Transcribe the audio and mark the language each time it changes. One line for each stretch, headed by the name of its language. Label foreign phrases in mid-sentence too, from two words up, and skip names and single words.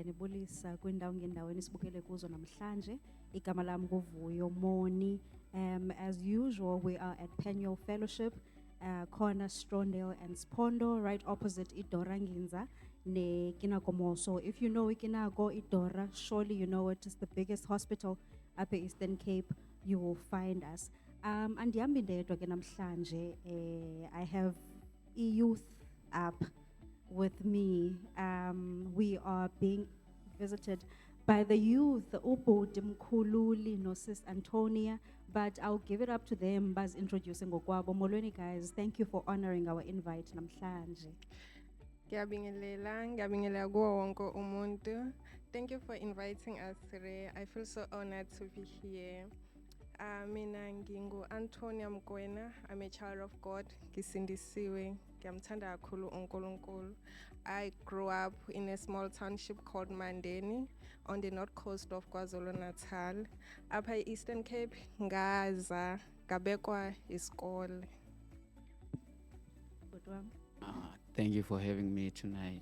Xhosa: siyabulisa kwindawo ngendaweni esibukele kuzo namhlanje.
Zulu: Igama lami nguVuyo Moni.
English: As usual, we are at Penuel Fellowship, corner Strondale and Spondo, right opposite Idora Nginza, ne Kinako. So if you know Ikinako, Idora, surely you know it is the biggest hospital up at Eastern Cape. You will find us. And
Xhosa: ndedwa ke namhlanje,
English: I have a youth app with me. We are being visited by the youth, Ubhuti Mkhululi no Sis Antonia, but I'll give it up to them
Xhosa: baz introducing ngokwabo.
English: Molweni guys, thank you for honoring our invite namhlanje.
Zulu: Ngiyabingelela kuwo wonke umuntu.
English: Thank you for inviting us today. I feel so honored to be here.
Zulu: Mina ngingu Antonia Mkwena.
English: I'm a child of God.
Zulu: Ngisindisiwe. Ngiyamthanda kakhulu uNkulunkulu.
English: I grew up in a small township called Mandeni on the north coast of KwaZulu-Natal.
Xhosa: Upper Eastern Cape, ngaza ngabekwa isikole.
English: Thank you for having me tonight.